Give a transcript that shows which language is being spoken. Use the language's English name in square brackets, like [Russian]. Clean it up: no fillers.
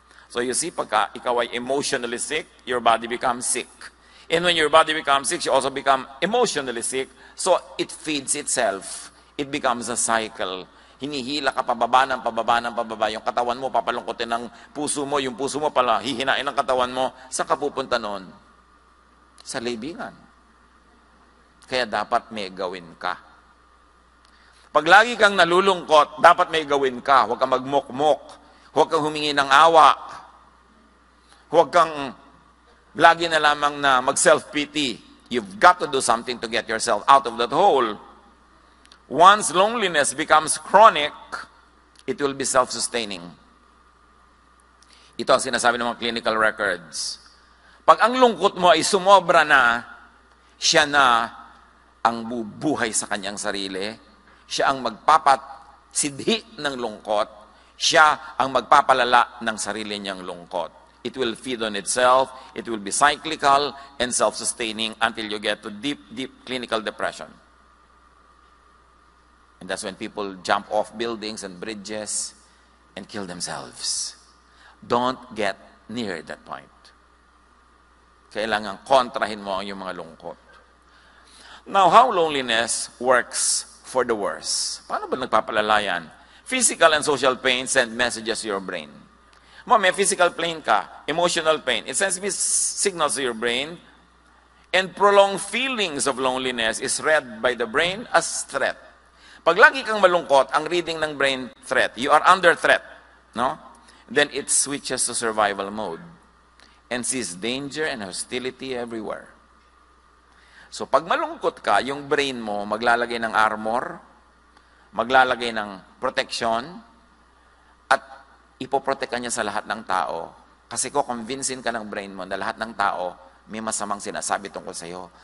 [English] So you see, [Filipino] pagka ikaw ay [English] emotionally sick, your body becomes sick. And when your body becomes sick, you also become emotionally sick. So it feeds itself. It becomes a cycle. [Filipino] Hinihila ka pababa ng pababa. Yung katawan mo, papalungkotin ng puso mo. Yung puso mo pala, hihinain ng katawan mo. Saan ka pupunta noon? Sa libingan. Kaya dapat may gawin ka. Pag lagi kang nalulungkot, dapat may gawin ka. Huwag kang magmukmok. Huwag kang humingi ng awa. Huwag kang lagi na lamang na mag-self-pity. [English] You've got to do something to get yourself out of that hole. Once loneliness becomes chronic, it will be self-sustaining. [Filipino] Ito ang sinasabi ng mga clinical records. Pag ang lungkot mo ay sumobra na, siya na ang bubuhay sa kanyang sarili, siya ang magpapatsidhi ng lungkot, siya ang magpapalala ng sarili niyang lungkot. [English] It will feed on itself, it will be cyclical and self-sustaining until you get to deep, deep clinical depression. And that's when people jump off buildings and bridges and kill themselves. Don't get near that point. [Filipino] Kailangan kontrahin mo ang iyong mga lungkot. [English] Now, how loneliness works for the worse. [Filipino] Paano ba nagpapalala yan? [English] Physical and social pain send messages to your brain. May physical pain ka, emotional pain. It sends signals to your brain. And prolonged feelings of loneliness is read by the brain as threat. [Filipino] Pag lagi kang malungkot, [English] ang reading ng brain threat, you are under threat, no? Then it switches to survival mode and sees danger and hostility everywhere. [Filipino] So pag malungkot ka, yung brain mo maglalagay ng armor, maglalagay ng protection, at ipoprotektan niya sa lahat ng tao. Kasi convincein ka ng brain mo na lahat ng tao may masamang sinasabi tungkol sa iyo.